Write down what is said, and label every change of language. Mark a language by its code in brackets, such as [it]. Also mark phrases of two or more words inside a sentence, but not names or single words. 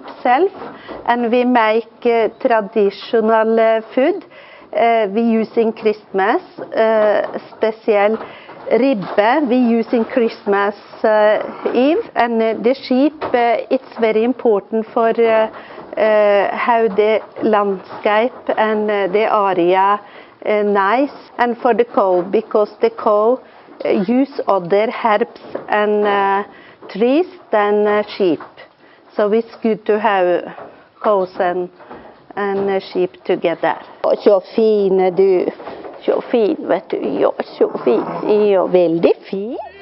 [en] self, and we make traditional food we use in Christmas, special ribbe we use in Christmas Eve, and the sheep it's very important for how the landscape and the area nice, and for the cow, because the cow use other herbs and trees than sheep. So it's good to have cows and sheep together. [sv] Så fin du, så fin vet du, ja så fin, ja väldigt fin.